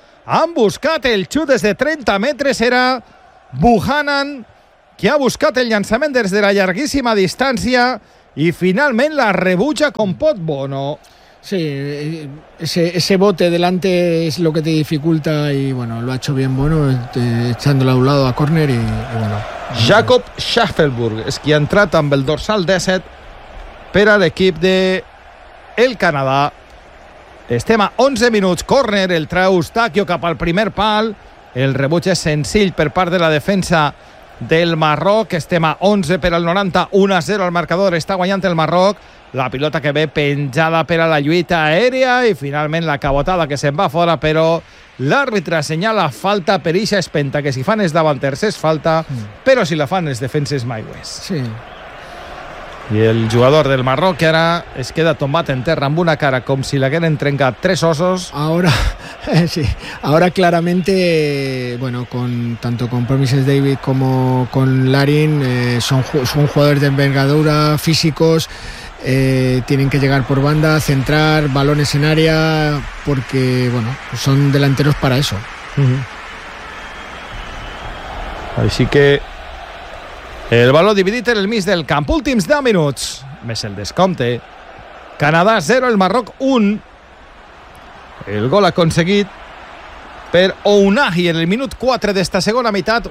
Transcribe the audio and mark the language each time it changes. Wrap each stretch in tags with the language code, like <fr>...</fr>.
<ca>Han buscat el xut des de 30 metres, era Buchanan, que ha buscat el llançament des de la llarguíssima distància i finalment la rebutja com pot Bono.</ca> <es>Sí, ese bote delante es lo que te dificulta y bueno, lo ha hecho bien Bono echándolo a un lado a córner y bueno.</es> <ca>Jacob Schaffelburg es qui ha entrat amb el dorsal 17 per a l'equip de el Canadà. Estem a 11 minuts, córner, el trau Eustaquio cap al primer pal. El rebuig és senzill per part de la defensa del Marroc. Estem a 11 per al 90, 1-0 al marcador, està guanyant el Marroc. La pilota que ve penjada per a la lluita aèria i finalment la cabotada que se'n va fora, però l'àrbitre assenyala falta per ixa espenta, que si fan els davanters és falta, però si la fan els defenses mai ho és. Sí. I el jugador del Marroc que ara es queda tombat en terra amb una cara com si l'hagueren trencat tres ossos.</ca> <es>Ahora, sí, ahora claramente, bueno, con, tanto con Promises David como con Larin, son jugadores de envergadura, físicos, tienen que llegar por banda, centrar balones en área, porque bueno, son delanteros para eso.</es> <ca>Així que</ca> <es>el balón dividido</es> <ca>en el mig del camp, últims 10 minuts més el descompte. Canadà 0, el Marroc 1. El gol aconseguit per Ounahi en el minut 4 d'esta segona meitat.</ca>